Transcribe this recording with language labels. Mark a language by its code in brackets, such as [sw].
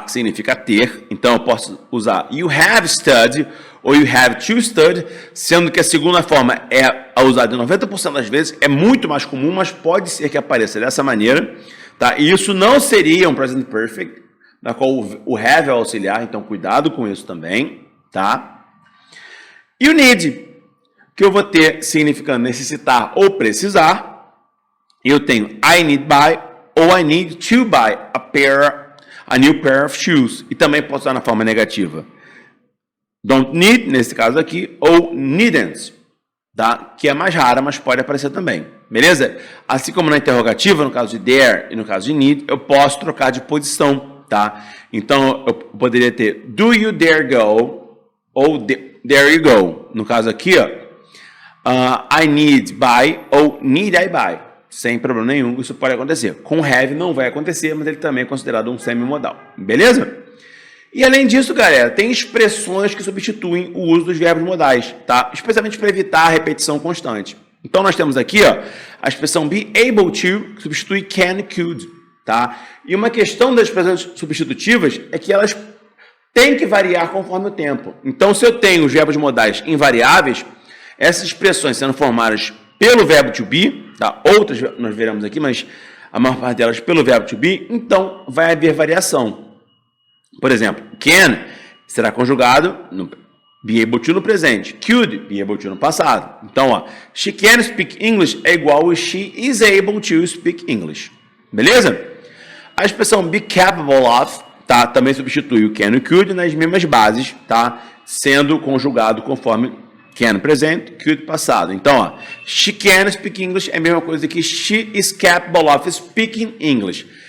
[pt] Que significa ter. Então eu posso usar [en] you have studied [pt] ou [en] you have to study, [pt] sendo que a segunda forma é usada 90% das vezes, é muito mais comum, mas pode ser que apareça dessa maneira, tá? E isso não seria um present perfect, na qual o have é auxiliar, então cuidado com isso também, tá? E o need, que eu vou ter significando necessitar ou precisar. Eu tenho [en] I need buy [pt] ou [en] I need to buy a new pair of shoes. [pt] E também posso usar na forma negativa. Don't need, nesse caso aqui, ou needn't, tá? Que é mais rara, mas pode aparecer também. Beleza? Assim como na interrogativa, no caso de there e no caso de need, eu posso trocar de posição, tá? Então, eu poderia ter [en] do you dare go [pt] ou [en] there you go. [pt] No caso aqui, ó, [en] I need buy [pt] ou [en] need I buy. [pt] Sem problema nenhum, isso pode acontecer. Com have não vai acontecer, mas ele também é considerado um semimodal. Beleza? E além disso, galera, tem expressões que substituem o uso dos verbos modais, tá? Especialmente para evitar a repetição constante. Então nós temos aqui, ó, a expressão [en] be able to, [pt] que substitui can, could, tá? E uma questão das expressões substitutivas é que elas têm que variar conforme o tempo. Então, se eu tenho os verbos modais invariáveis, essas expressões sendo formadas pelo verbo to be, tá? Outras nós veremos aqui, mas a maior parte delas pelo verbo to be, então vai haver variação. Por exemplo, can será conjugado no [en] be able to [pt] no presente, could, be able to no passado. Então, ó, [en] she can speak English [pt] é igual a [en] she is able to speak English. [pt] Beleza? A expressão [en] be capable of, [pt] tá? Também substitui o can e o could nas mesmas bases, tá? Sendo conjugado conforme can presente, could passado. Então, ó, [en] she can speak English [pt] é a mesma coisa que [en] she is capable of speaking English.